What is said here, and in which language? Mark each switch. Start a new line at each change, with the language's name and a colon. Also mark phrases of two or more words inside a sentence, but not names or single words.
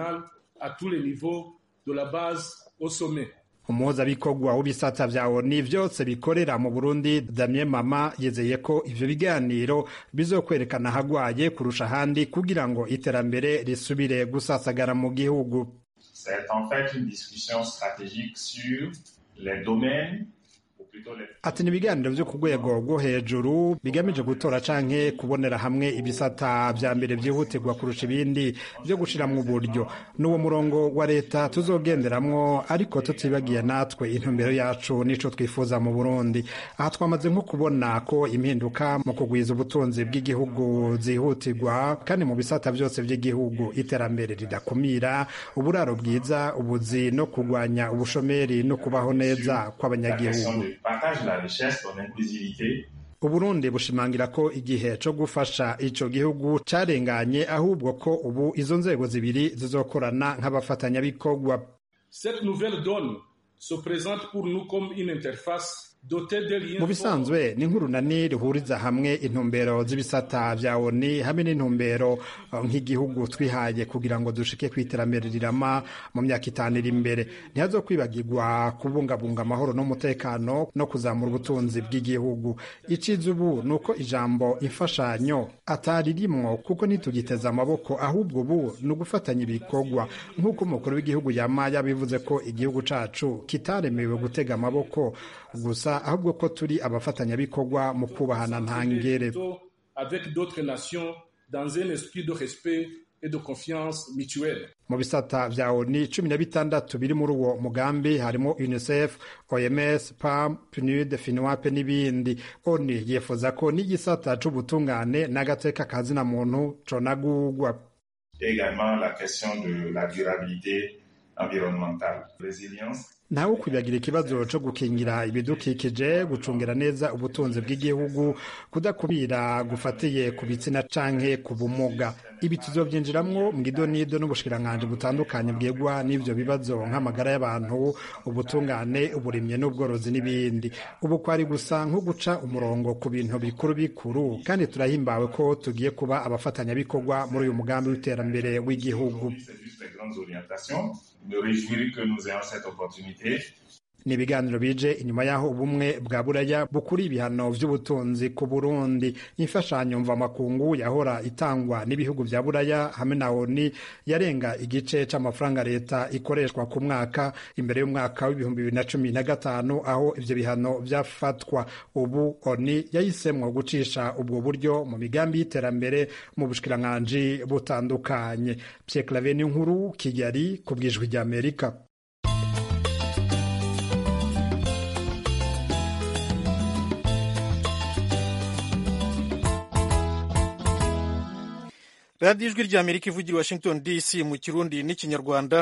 Rundi: Umuhuzabikorwa w'ibisata vya ONU vyose bikorera mu Burundi Damien Mama yizeye ko ivyo biganiro bizokwerekana hagwaye kurusha handi kugira ngo iterambere risubire gusasagara mu gihugu.
French: C'est en fait une discussion stratégique sur les domaines.
Rundi: Ati nibiganiro vyo ku rwego rwo hejuru bigamije gutora canke kubonera hamwe ibisata vya mbere vyihutirwa kurusha ibindi vyo gushiramwo uburyo. N'uwo murongo wa leta tuzogenderamwo, ariko tutibagiye natwe intumbero yacu nico twifuza mu Burundi. Aha twamaze nko kubona ko impinduka mu kugwiza ubutunzi bw'igihugu zihutirwa, kandi mu bisata vyose vy'igihugu iterambere ridakumira, uburaro bwiza, ubuzi no kugwanya ubushomeri no kubaho neza kw'abanyagihugu.
French: Partage la richesse dans l'inclusivité.
Rundi: Uburundi bushimangira ko igihe co gufasha ico gihugu carenganye, ahubwo ko ubu izo nzego zibiri zizokorana nk'abafatanyabikorwa.
French: Cette nouvelle donne se présente pour nous comme une interface.
Rundi: Mu bisanzwe ni nk'urunani ruhuriza hamwe intumbero z'ibisata vya ONU hamwe n'intumbero nk'igihugu twihaye kugira ngo dushike kw'iterambere rirama mu myaka 5 iri imbere. Ntihazokwibagirwa kubungabunga amahoro n'umutekano no kuzamura ubutunzi bw'igihugu. Iciza ubu nuko ijambo imfashanyo atari rimwo, kuko nitugiteza amaboko, ahubwo ubu ni ugufatanya ibikorwa, nk'uko umukuru w'igihugu yama yabivuze ko igihugu cacu kitaremewe gutega amaboko gusa, ahubwo ko turi abafatanyabikorwa mu kubahana ntangere.
French: Avec d'autres nations dans un esprit de respect et de confiance mutuelle.
Rundi: Mu bisata vya ONU 16 biri muri uwo mugambi harimo UNICEF, OMS, PAM, PNUD, FINWAP n'ibindi. ONU yifuza ko n'igisata c'ubutungane n'agateka kazina muntu conagurwa.
French: Également la question de la durabilité environnementale, résilience.
Rundi: Ntawe kwibagira ikibazo co gukingira ibidukikije, gucungira neza ubutunzi bw'igihugu, kudakubira gufatiye ku bitsina canke ku bumuga. Ibi tuzovyinjiramwo mu gidonido n'ubushikiranganji butandukanye bwegwa n'ivyo bibazo nk'amagara y'abantu, ubutungane, uburimye n'ubworozi n'ibindi. Ubu kwari gusa nko guca umurongo ku bintu bikuru bikuru, kandi turahimbawe ko tugiye kuba abafatanyabikorwa muri uyu mugambi w'iterambere w'igihugu.
French: Me réjouir que nous ayons cette opportunité.
Rundi: ni ibiganiro bije inyuma y'aho ubumwe bwa buraya bukuri ibihano vy'ubutunzi ku Burundi. Imfashanyo mvamakungu yahora itangwa n'ibihugu vya buraya hamwe na ONU yarenga igice c'amafaranga leta ikoreshwa ku mwaka imbere y'umwaka w'ibihumbi 2015 aho ivyo bihano vyafatwa. Ubu ONU yahisemwo gucisha ubwo buryo mu migambi y'iterambere mu bushikiranganji butandukanye. Pierre Claver Nkuru, Kigali, ku bw'Ijwi ry'Amerika. radiyo ijwi ry'Amerika ivugira Washington DC mu kirundi n'ikinyarwanda.